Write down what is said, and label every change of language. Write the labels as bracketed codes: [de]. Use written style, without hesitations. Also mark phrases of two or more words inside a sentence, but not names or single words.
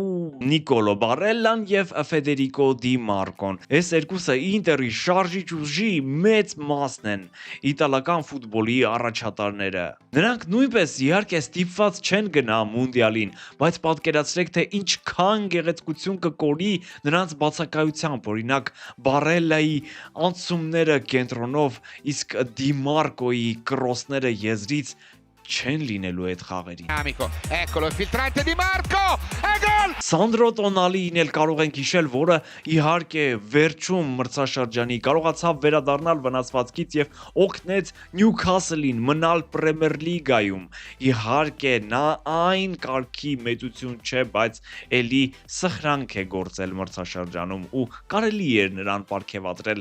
[hy] Նիկոլո Բարելլան եւ Ֆեդերիկո Դի Մարկոն։ Այս երկուսը Ինտերի շարժիչ ուժի մեծ մասն են, իտալական ֆուտբոլի առաջատարները։ Նրանք նույնպես իհարկե ստիպված չեն գնա մունդիալին, բայց պատկերացրեք, թե ինչքան գեղեցկություն կկորի նրանց բացակայությամբ, օրինակ Բարելլայի անցումները կենտրոնով, իսկ Դի Մարկոյի կրոսները եզրից չեն լինելու այդ խաղերին։ [it] Eccolo il filtrante Di Marco! E gol! [hy] Սանդրո Տոնալին էլ կարող ենք հիշել, որը իհարկե վերջում մրցաշրջանի կարողացավ վերադառնալ վնասվածքից եւ օգնեց Նյուքասլին մնալ Պրեմիեր լիգայում։ Իհարկե նա այն կարգի մեծություն չէ, բայց էլի սխրանք է գործել մրցաշրջանում ու կարելի էր նրան պարգևատրել